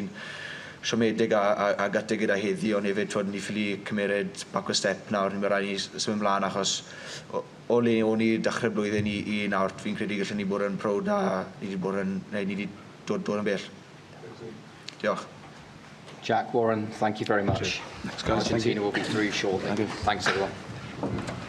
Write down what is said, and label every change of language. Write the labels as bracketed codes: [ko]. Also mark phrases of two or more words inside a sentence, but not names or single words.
[cy] Obviously ni'n siomedig a gati gyda heddi, ond hefyd twyd ni ffili cymeryd [en] backward step [cy] nawr, ni'n rhaid ni symud ymlaen achos o le o'n i dechrau blwyddyn i nawr, fi'n credu gallwn ni bod yn proud a ni wedi dod yn bell. Diolch. [en] Jack, Warren, thank you very much. Thanks, guys. Argentina will be through shortly. Thanks, everyone.